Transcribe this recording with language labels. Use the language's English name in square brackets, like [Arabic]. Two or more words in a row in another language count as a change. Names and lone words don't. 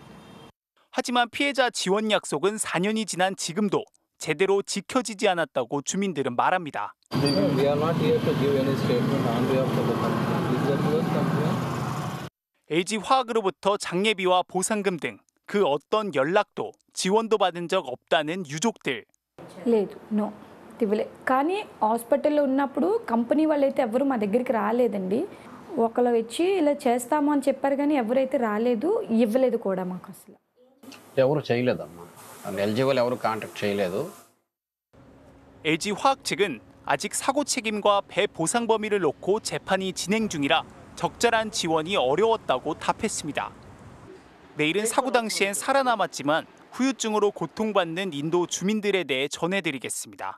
[Korean] 하지만 피해자 지원 약속은 4년이 지난 지금도 제대로 지켜지지 않았다고 주민들은 말합니다. LG화학으로부터 장례비와 보상금 등 그 어떤 연락도 지원도 받은 적 없다는 유족들. [Telugu] లేదు నో ఇవ్వలే. కానీ హాస్పిటల్లో ఉన్నప్పుడు కంపెనీ వాళ్ళైతే ఎవరు మా దగ్గరికి రాలేదండి. ఒకళ్ళు వచ్చి ఇలా చేస్తాము అని చెప్పారు కానీ ఎవరైతే రాలేదు, ఇవ్వలేదు కూడా మాకు అసలు. ఎవరు చేయలేదమ్మా. LG వాళ్ళు ఎవరు కాంటాక్ట్ చేయలేదు. [Korean] LG화학 측은 아직 사고 책임과 배 보상 범위를 놓고 재판이 진행 중이라 적절한 지원이 어려웠다고 답했습니다. 내일은 사고 당시엔 살아남았지만 후유증으로 고통받는 인도 주민들에 대해 전해드리겠습니다.